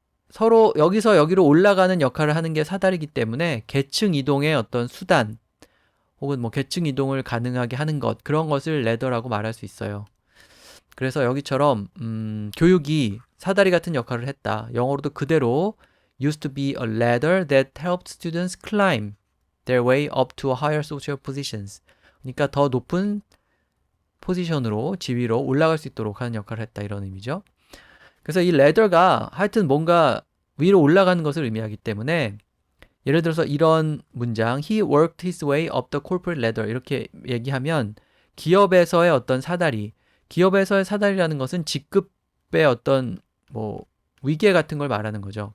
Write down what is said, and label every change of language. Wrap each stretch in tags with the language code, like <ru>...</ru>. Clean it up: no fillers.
<ko>서로 여기서 여기로 올라가는 역할을 하는 게 사다리이기 때문에 계층 이동의 어떤 수단 혹은 뭐 계층 이동을 가능하게 하는 것 그런 것을 레더라고 말할 수 있어요. 그래서 여기처럼 교육이 사다리 같은 역할을 했다. 영어로도 그대로</ko> <en>used to be a ladder that helped students climb their way up to higher social positions.</en> <ko>그러니까 더 높은 포지션으로 지위로 올라갈 수 있도록 하는 역할을 했다 이런 의미죠. 그래서 이 레더가 하여튼 뭔가 위로 올라가는 것을 의미하기 때문에 예를 들어서 이런 문장</ko> <en>He worked his way up the corporate ladder</en> <ko>이렇게 얘기하면 기업에서의 어떤 사다리 기업에서의 사다리라는 것은 직급의 어떤 뭐 위계 같은 걸 말하는 거죠.</ko>